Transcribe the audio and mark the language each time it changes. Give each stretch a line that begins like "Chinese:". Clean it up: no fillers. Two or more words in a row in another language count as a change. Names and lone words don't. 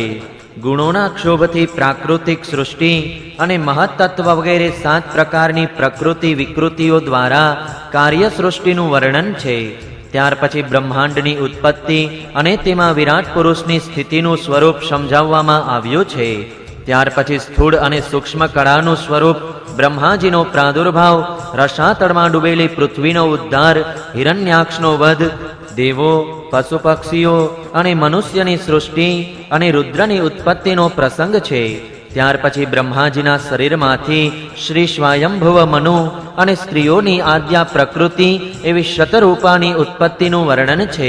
Gujarati: ગુણોના ક્ષોભથી પ્રાકૃતિક સૃષ્ટિ અને મહત્તત્વ વગેરે 7 પ્રકારની પ્રકૃતિ વિકૃતિઓ દ્વારા કાર્ય સૃષ્ટિનું વર્ણન છે। ત્યાર પછી બ્રહ્માંડની ઉત્પત્તિ અને તેમાં વિરાટ પુરુષની સ્થિતિનું સ્વરૂપ સમજાવવામાં આવ્યું છે। ત્યાર પછી સ્થૂલ અને સૂક્ષ્મ કળાનું સ્વરૂપ, બ્રહ્માજીનો પ્રાદુર્ભાવ, રસાતળમાં ડૂબેલી પૃથ્વીનો ઉદ્ધાર, હિરણ્યાક્ષનો વધ, દેવો, પશુ પક્ષીઓ અને મનુષ્યની સૃષ્ટિ અને રુદ્રની ઉત્પત્તિનો પ્રસંગ છે। ત્યાર પછી બ્રહ્માજીના શરીરમાંથી શ્રી સ્વયંભુવ મનુ અને સ્ત્રીઓની આદ્યા પ્રકૃતિ એવી શતરૂપાની ઉત્પત્તિનું વર્ણન છે।